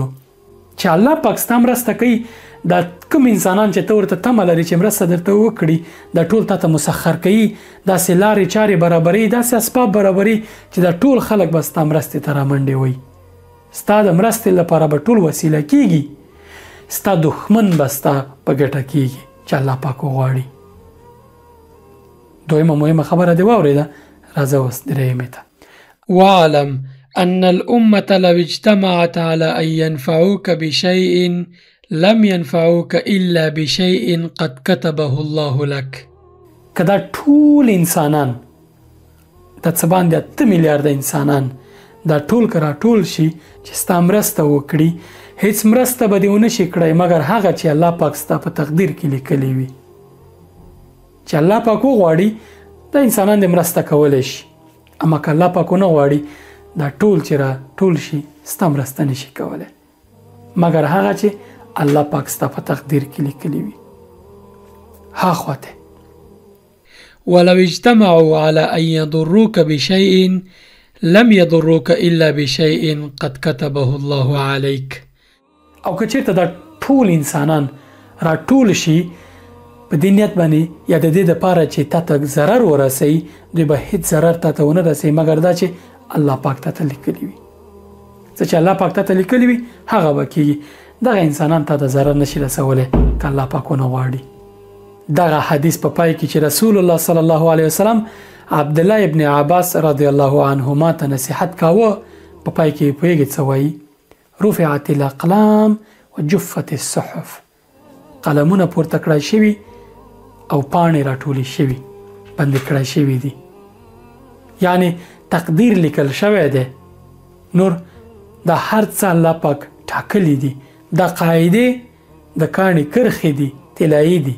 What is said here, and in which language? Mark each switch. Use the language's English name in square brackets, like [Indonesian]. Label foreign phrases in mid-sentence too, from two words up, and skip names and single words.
[Pashto] چې الله پاک ستا مرسته کوي، دا کوم انسانان چې ته ورته تمه لري چې مرسته درته وکړي، دا ټول تا ته مسخر کوي، داسې لارې چارې برابري، داسې اسباب برابري چې دا ټول خلک به ستا مرستې ته رامنډې وي. ستا د مرستې لپاره به ټول وسیله کېږي، ستا دښمن به ستا په ګټه کېږي چې الله پاک وغواړي. دویمه مهمه خبره دې واورېده. راځه اوس درېیمې ته. [Arabic] واعلم أن الأمة لو اجتمعت على أن ينفعوك بشيء لم ينفعوك إلا بشيء قد كتبه الله لك. [Pashto] که دا ټول انسانان، دا څه باندې 8 میلیارده انسانان، دا ټول که راټول شي چې ستا مرسته وکړي، هیڅ مرسته به دې ونه شي کړی مګر هغه چې الله پاک ستا په تقدیر کې لیکلی وي. چې الله پاک وغواړي دا انسانان دې مرسته کولی شي، اما که الله پاک ونه غواړي دا ټول چې را ټول شي ستا مرسته نشي کولی مګر هغه چې الله پاک ستا په تقدیر کې لیکلی وي. ها خواته [Arabic] ولو اجتمعوا على أن يضروك بشيء لم يضروك إلا بشيء قد كتبه الله عليك. [Pashto] او که چېرته دا ټول انسانان را ټول شي په دې نیت باندې یا د دې دپاره چې تا ته ضرر ورسوي، دوی به هېڅ ضرر تا ته ونه رسوي مګر دا چې الله پاک تا ته لیکلي وي. څه چې الله پاک ته لیکلي وي هغه به کېږي. دغه انسانان ته د ضرر نشي رسولی که الله پاک ونه غواړي. دغه حدیث په پای کې چې رسول الله [Arabic] صلی الله علیه وسلم [Pashto] عبدالله ابن عباس [Arabic] رضی الله عنهما [Pashto] ته نصیحت کاوه، په پای کې پوهېږئ څه وایي؟ [Arabic] رفعت الاقلام وجفت الصحف، [Pashto] قلمونه پورته کړای شوي او پاڼې راټولې شوي، بندې کړای شوي دي. یعنی تقدیر لیکل شوی دی، نور دا هر څه الله پاک ټاکلی دي. دا قاعدې د کاڼي کرښې دي، طلایي دي.